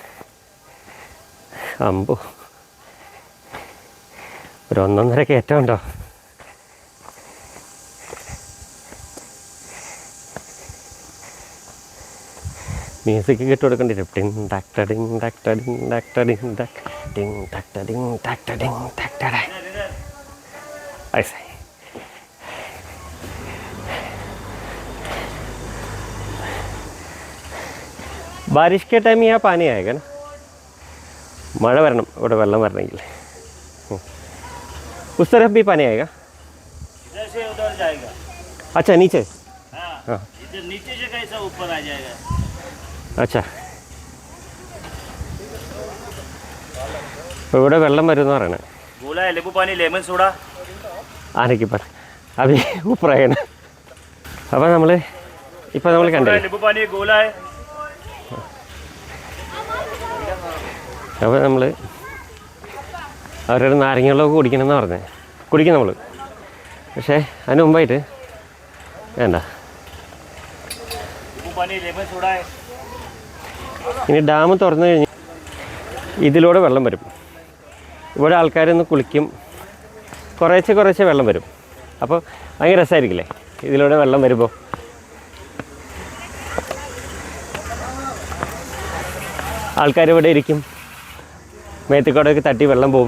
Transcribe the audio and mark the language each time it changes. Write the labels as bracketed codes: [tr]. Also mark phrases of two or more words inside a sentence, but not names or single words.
[ml] അമ്പോ, ഒരു 1.5 കയറ്റം ഉണ്ടോ. മ്യൂസിക് കേട്ട് കൊടുക്കേണ്ടി വരും. ടിങ് ടാക് ടടിങ് ടാക് ടടിങ് ടാക് ടടിങ് ടാക് ടിങ് ടാക് ടടിങ് ടാക് ടടിങ് ടാക് ടട. [hi] ऐसा ही बारिश के टाइम यहाँ पानी आएगा ना, [ml] मഴ വരണം ഇവിടെ വെള്ളം വരണമെങ്കിൽ. [hi] उस तरफ भी पानी आएगा, इधर से उधर जाएगा. अच्छा नीचे. हाँ, इधर नीचे से कैसा ऊपर आ जाएगा. अच्छा, [ml] ഇവിടെ വെള്ളം വരും എന്ന് പറയണേ. [hi] गोला है, नींबू पानी, [en] lemon soda. [hi] आने के बाद अभी ऊपर आए ना. [ml] അപ്പോൾ നമ്മൾ കണ്ടില്ലേ, [hi] नींबू पानी गोला है. [ml] അപ്പോൾ നമ്മൾ അവരുടെ നാരങ്ങകളൊക്കെ കുടിക്കണമെന്ന് പറഞ്ഞേ. കുടിക്കും നമ്മൾ, പക്ഷേ അതിന് മുമ്പായിട്ട് വേണ്ട. [hi] नींबू पानी, [en] lemon soda [hi] है. [ml] ഇനി ഡാം തുറന്നു കഴിഞ്ഞ് ഇതിലൂടെ വെള്ളം വരും. ഇവിടെ ആൾക്കാരൊന്ന് കുളിക്കും, കുറേശ്ശെ വെള്ളം വരും. അപ്പോൾ ഭയങ്കര രസമായിരിക്കില്ലേ ഇതിലൂടെ വെള്ളം വരുമ്പോൾ. ആൾക്കാർ ഇവിടെ ഇരിക്കും, മേത്തുകൂടെയൊക്കെ തട്ടി വെള്ളം പോവും.